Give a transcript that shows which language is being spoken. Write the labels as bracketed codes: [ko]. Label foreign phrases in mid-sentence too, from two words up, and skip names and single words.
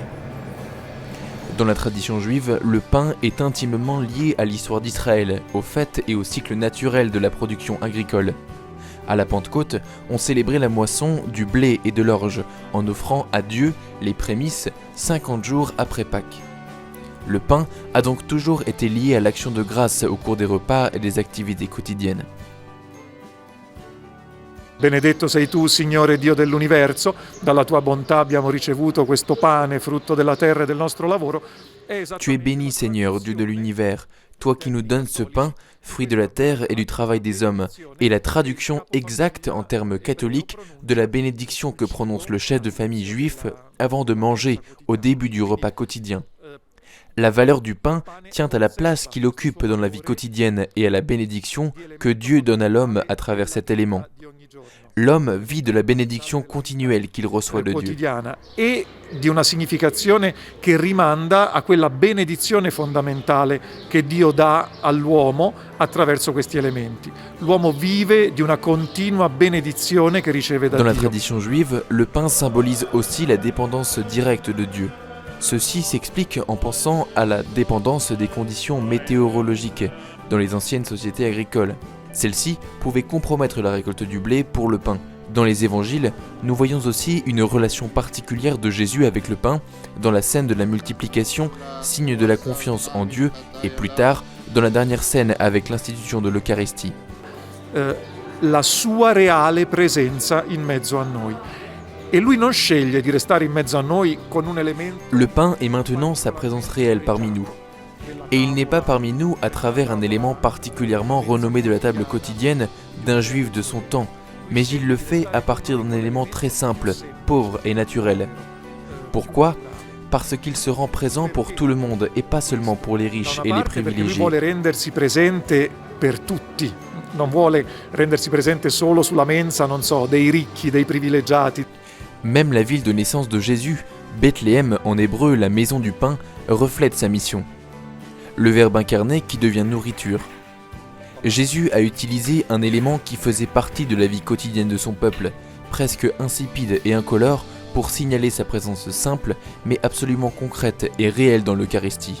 [fr] Dans la tradition juive, le pain est intimement lié à l'histoire d'Israël, aux fêtes et au cycle naturel de la production agricole. À la Pentecôte, on célébrait la moisson du blé et de l'orge en offrant à Dieu les prémices 50 jours après Pâques. Le pain a donc toujours été lié à l'action de grâce au cours des repas et des activités quotidiennes. [it] Benedetto sei tu, Signore Dio dell'universo, dalla tua bontà abbiamo ricevuto questo pane, frutto della terra e del nostro lavoro. [fr] Tu es béni, Seigneur, Dieu de l'univers, toi qui nous donnes ce pain, fruit de la terre et du travail des hommes, et la traduction exacte en termes catholiques de la bénédiction que prononce le chef de famille juif avant de manger au début du repas quotidien. La valeur du pain tient à la place qu'il occupe dans la vie quotidienne et à la bénédiction que Dieu donne à l'homme à travers cet élément. L'homme vit de la bénédiction continuelle qu'il reçoit de Dieu. [it] Quotidiana e di una significazione che rimanda a quella benedizione fondamentale che Dio dà all'uomo attraverso questi elementi. L'uomo vive di una continua benedizione che riceve da [fr] Dans la [it] Dio. [fr] tradition juive, le pain symbolise aussi la dépendance directe de Dieu. Ceci s'explique en pensant à la dépendance des conditions météorologiques dans les anciennes sociétés agricoles. Celles-ci pouvaient compromettre la récolte du blé pour le pain. Dans les évangiles, nous voyons aussi une relation particulière de Jésus avec le pain, dans la scène de la multiplication, signe de la confiance en Dieu, et plus tard, dans la dernière scène avec l'institution de l'Eucharistie. [it] La sua reale presenza in mezzo a noi. E lui non sceglie di restare in mezzo a noi con un elemento. [fr] Le pain est maintenant sa présence réelle parmi nous. Et il n'est pas parmi nous à travers un élément particulièrement renommé de la table quotidienne d'un juif de son temps, mais il le fait à partir d'un élément très simple, pauvre et naturel. Pourquoi ? Parce qu'il se rend présent pour tout le monde et pas seulement pour les riches et les [it] Perché lui [fr] privilégiés. [it] vuole rendersi presente per tutti. Non vuole rendersi presente solo sulla mensa, non so, dei ricchi, dei privilegiati. [fr] Même la ville de naissance de Jésus, Bethléem en hébreu, la maison du pain, reflète sa mission. Le Verbe incarné qui devient nourriture. Jésus a utilisé un élément qui faisait partie de la vie quotidienne de son peuple, presque insipide et incolore, pour signaler sa présence simple, mais absolument concrète et réelle dans l'Eucharistie.